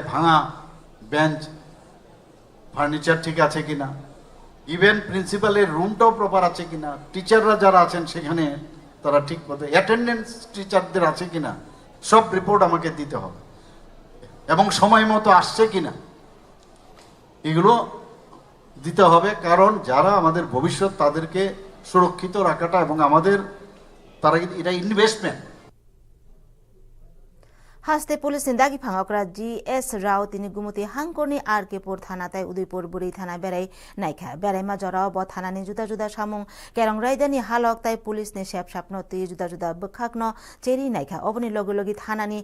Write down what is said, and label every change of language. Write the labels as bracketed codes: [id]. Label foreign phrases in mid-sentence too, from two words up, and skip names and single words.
[bn] ভাঙা বেঞ্চ ফার্নিচার ঠিক আছে কিনা ইভেন প্রিন্সিপালের রুমটাও প্রপার আছে কিনা টিচাররা যারা আছেন সেখানে তারা ঠিক মতো অ্যাটেন্ডেন্স টিচারদের আছে কিনা সব রিপোর্ট আমাকে দিতে হবে এবং সময় মতো আসছে কিনা এগুলো দিতে হবে কারণ যারা আমাদের ভবিষ্যৎ তাদেরকে সুরক্ষিত রাখাটা এবং আমাদের তারা এটা ইনভেস্টমেন্ট [trp] Haste police sindagi phangokra GS Rao tini gumuti hangkorni RK-pur thana tai Udaipur buri thana berai naikha berai ma jorao bo thana ni juda juda samung kerong raidani halok tai police ni sep sapno ti juda juda bukhakno cheri naikha oboni logi logi thana ni